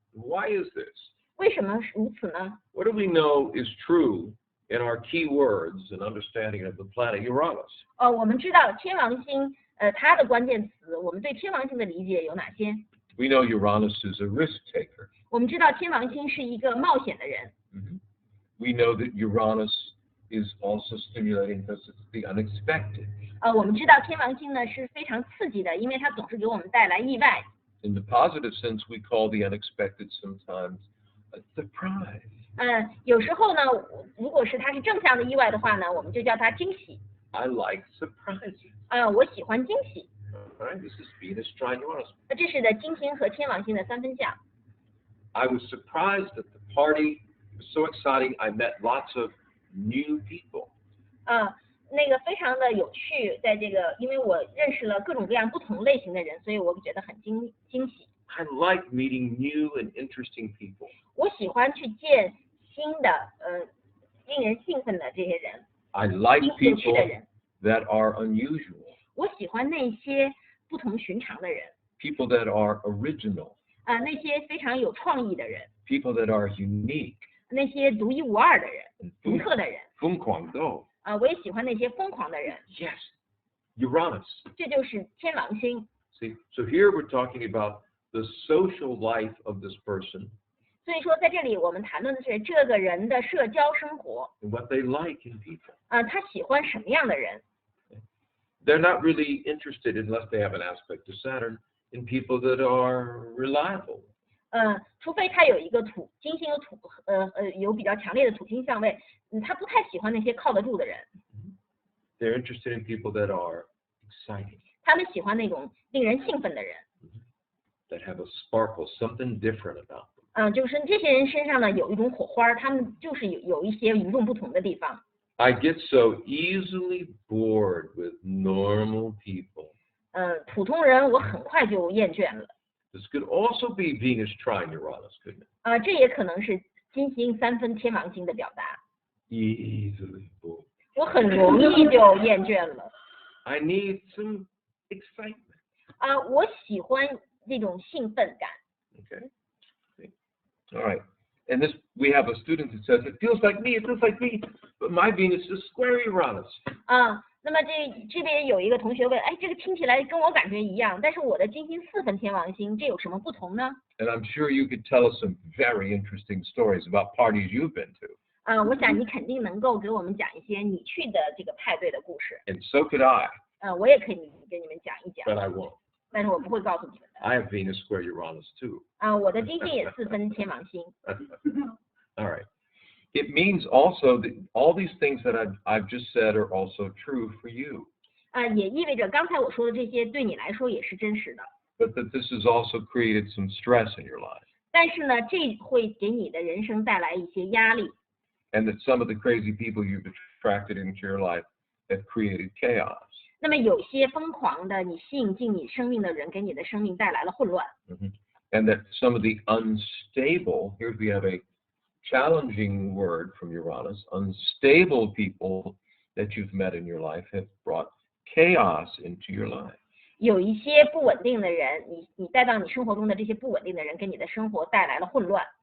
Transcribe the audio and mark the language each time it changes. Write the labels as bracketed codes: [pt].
[en] Why is this? [zh] 为什么如此呢？ [en] What do we know is true in our key words and understanding of the planet Uranus? [zh] 我们知道天王星，它的关键词，我们对天王星的理解有哪些？ [en] We know Uranus is a risk taker. [zh] 我们知道天王星是一个冒险的人。 [en] We know that Uranus is also stimulating because it's the unexpected. [zh] 我们知道天王星呢是非常刺激的，因为它总是给我们带来意外。 [en] In the positive sense, we call the unexpected sometimes a surprise. [zh] 有时候呢，如果是它是正向的意外的话呢，我们就叫它惊喜。 [en] I like surprises. [zh] 我喜欢惊喜。 [en] All right, this is Venus trine Uranus. [zh] 这是的金星和天王星的三分相。 [en] I was surprised at the party. It was so exciting. I met lots of new people. [zh] 那个非常的有趣，在这个，因为我认识了各种各样不同类型的人，所以我觉得很惊喜。 [en] I like meeting new and interesting people. [zh] 我喜欢去见新的，令人兴奋的这些人， [en] I like [zh] 有趣 [en] people [zh] 的人。 [en] that are unusual, [zh] 我喜欢那些不同寻常的人， [en] people that are original, [zh] 那些非常有创意的人， [en] people that are unique. [zh] 那些独一无二的人，独特的人。疯狂豆。我也喜欢那些疯狂的人。 [en] Yes, Uranus. [zh] 这就是天王星。 [en] See, so here we're talking about the social life of this person [zh] 所以说，在这里我们谈论的是这个人的社交生活。 [en] and what they like in people. [zh] 他喜欢什么样的人？ [en] They're not really interested, unless they have an aspect to Saturn, in people that are reliable. [zh] 除非他有一个金星有比较强烈的土星相位，他不太喜欢那些靠得住的人。 [en] They're interested in people that are exciting, [zh] 他们喜欢那种令人兴奋的人。 [en] that have a sparkle, something different about them. [zh] 就是这些人身上呢有一种火花，他们就是有一些与众不同的地方。 [en] I get so easily bored with normal people. [zh] 普通人我很快就厌倦了。 [en] This could also be Venus trine Uranus, couldn't it? [zh] 这也可能是金星三分天王星的表达。 [en] Easily bored. [zh] 我很容易就厌倦了。 [en] I need some excitement. [zh] 我喜欢这种兴奋感。 [en] Okay. All right. And this, we have a student that says, it feels like me, but my Venus is square Uranus. [zh] 那么这边有一个同学问，这个听起来跟我感觉一样，但是我的金星4分天王星，这有什么不同呢？ [en] And I'm sure you could tell us some very interesting stories about parties you've been to. [zh] 我想你肯定能够给我们讲一些你去的这个派对的故事。 [en] And so could I. [zh] 我也可以给你们讲一讲， [en] But I won't. [zh] 但是我不会告诉你们的。 [en] I have Venus square Uranus too. [zh] 我的金星也4分天王星。 [en] All right. It means also that all these things that I've just said are also true for you. [zh] 也意味着刚才我说的这些对你来说也是真实的。 [en] But that this has also created some stress in your life. [zh] 但是呢，这会给你的人生带来一些压力。 [en] And that some of the crazy people you've attracted into your life have created chaos. [zh] 那么有些疯狂的你吸引进你生命的人，给你的生命带来了混乱。 [en] And that some of the unstable, here we have a challenging word from Uranus, unstable people that you've met in your life have brought chaos into your life. [zh] 有一些不稳定的人，你带到你生活中的这些不稳定的人，给你的生活带来了混乱。